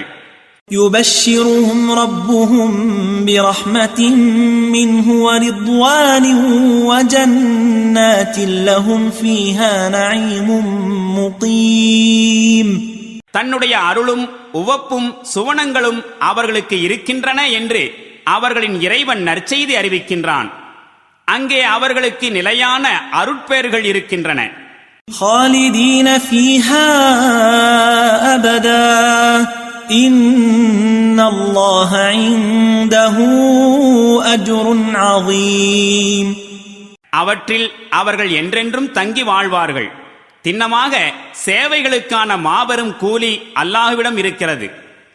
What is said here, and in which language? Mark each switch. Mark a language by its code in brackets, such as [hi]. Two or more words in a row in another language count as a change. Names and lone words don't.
[ar] يبشرهم ربهم برحمة منه ورضوان وجنات لهم فيها نعيم مقيم. [ta] தன்னுடைய அருளும் உவப்பும் சுவனங்களும் அவர்களுக்கு இருக்கின்றன என்று அவர்களின் இறைவன் நற்செய்தி அறிவிக்கின்றான். அங்கே அவர்களுக்கு நிலையான அருட்பேறுகள் இருக்கின்றன. [ar] خالدين فيها أبدا إن الله عنده أجر عظيم. [ta] அவற்றில் அவர்கள் என்றென்றும் தங்கி வாழ்வார்கள். திண்ணமாக சேவைகளுக்கான மாபெரும் கூலி அல்லாஹ்விடம் இருக்கிறது.